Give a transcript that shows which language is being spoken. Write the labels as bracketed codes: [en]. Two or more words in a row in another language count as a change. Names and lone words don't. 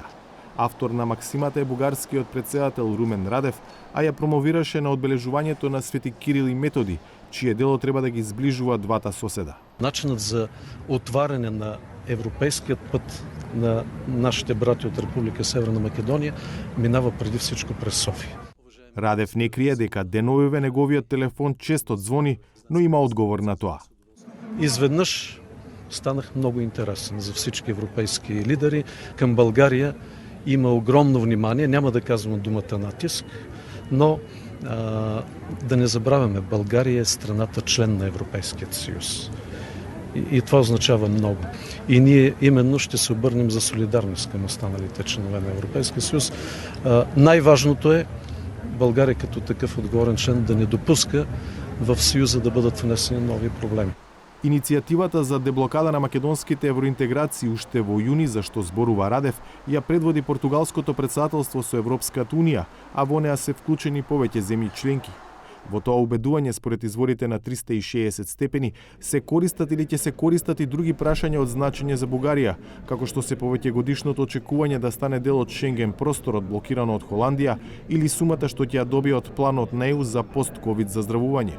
[mk] Автор на максимата е бугарскиот претседател Румен Радев, а ја промовираше на одбележувањето на Свети Кирил и Методи, чие дело треба да ги зближува двата соседа. [bg] Начинот за отварање на европейскиот пат на нашите брати од Република Северна Македонија минава преди всичко през Софија. [mk] Радев не крие дека деновиве неговиот телефон често звони, но има одговор на тоа. [bg] Изведнъж станах много интересен за всички европейски лидери. Към България има огромно внимание, няма да казвам думата натиск, но да не забравяме, България е страната член на Европейският съюз. И това означава много. И ние именно ще се обърнем за солидарност към останалите членове на Европейския съюз. Най-важното е България като такъв отговорен член да не допуска в Съюза да бъдат внесени нови проблеми. [mk] Иницијативата за деблокада на македонските евроинтеграции уште во јуни, за што зборува Радев, ја предводи португалското председателство со Европската унија, а во неа се вклучени повеќе земји членки. Во тоа убедување, според изворите на 360 степени, се користат или ќе се користат и други прашања од значење за Бугарија, како што се повеќе годишното очекување да стане дел од Шенген просторот блокирано од Холандија или сумата што ќе ја добие од планот на ЕУ за пост-ковид заздравување.